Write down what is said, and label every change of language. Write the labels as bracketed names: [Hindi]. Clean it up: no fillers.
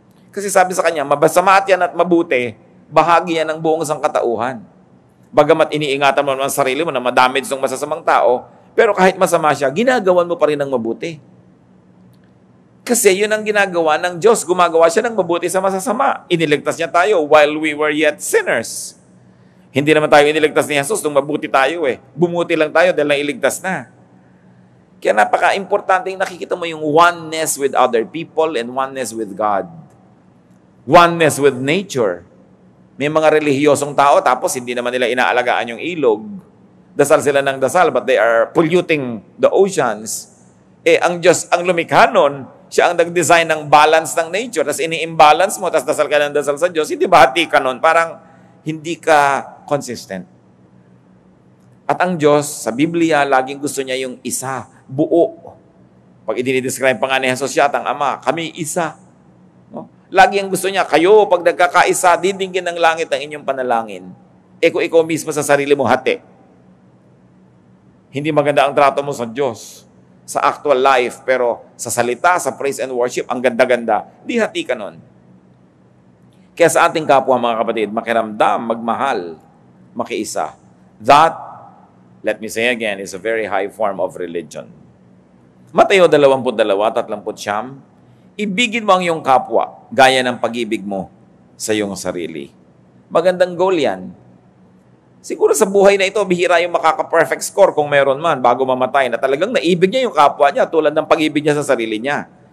[Filipino] Kasi sabi sa kanya, mabasama at yan at mabuti, bahagi yan ng buong sangkatauhan. Bagamat iniingatan mo naman sarili mo na madamage ng masasamang tao, pero kahit masama siya, ginagawan mo pa rin ng mabuti. Kasi yun ang ginagawa ng Diyos. Gumagawa siya ng mabuti sa masasama. Iniligtas niya tayo [English] while we were yet sinners. [Filipino] Hindi naman tayo iniligtas ni Jesus nung mabuti tayo eh. Bumuti lang tayo dahil nailigtas na. Kaya napaka-importante nakikita mo yung [English] oneness with other people and oneness with God. Oneness with nature. [Filipino] May mga relihiyosong tao tapos hindi naman nila inaalagaan yung ilog. Dasal sila ng dasal [English] but they are polluting the oceans. [Filipino] Ang Diyos, ang lumikha nun, siya ang nag-design ng balance ng nature. Tapos ini-imbalance mo, tapos dasal ka ng dasal sa Diyos, hindi ba hati ka nun? Parang hindi ka consistent. At ang Diyos, sa Biblia, laging gusto niya yung isa, buo. Pag i-describe pa nga ni Jesus siya at ang Ama, kami isa. No? Lagi ang gusto niya, kayo, pag nagkakaisa, didinggin ng langit ang inyong panalangin. Kung ikaw mismo sa sarili mo, hati. Hindi maganda ang trato mo sa Diyos, sa [English] actual life, [Filipino] pero sa salita, sa [English] praise and worship, [Filipino] ang ganda-ganda, di hati ka nun. Kaya sa ating kapwa, mga kapatid, makiramdam, magmahal, makiisa. [English] That, let me say again, is a very high form of religion. [Filipino] Mateo 22:39, ibigin mo ang iyong kapwa, gaya ng pag-ibig mo sa iyong sarili. Magandang goal yan. Siguro sa buhay na ito, bihira yung makaka-perfect score kung meron man, bago mamatay, na talagang naibig niya yung kapwa niya, tulad ng pag-ibig niya sa sarili niya.